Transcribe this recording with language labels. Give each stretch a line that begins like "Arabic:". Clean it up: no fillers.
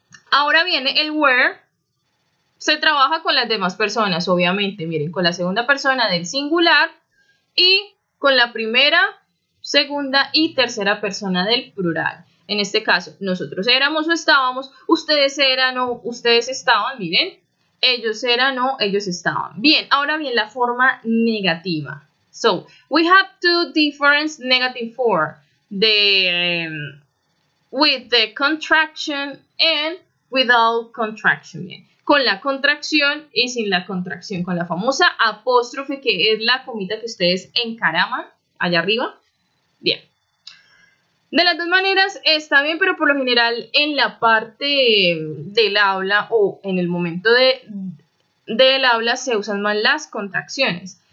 Spanish: Ahora viene el were. Se trabaja con las demás personas, obviamente, miren, con la segunda persona del singular y con la primera, segunda y tercera persona del plural. En este caso, nosotros éramos o estábamos, ustedes eran o ustedes estaban, miren, ellos eran o ellos estaban. Bien, ahora bien, la forma negativa.
English: So, we have two different negative form, with the contraction and without contraction.
Spanish: Bien. Con la contracción y sin la contracción, con la famosa apóstrofe, que es la comita que ustedes encaraman allá arriba. Bien. De las dos maneras está bien, pero por lo general en la parte del habla o en el momento del habla se usan más las contracciones.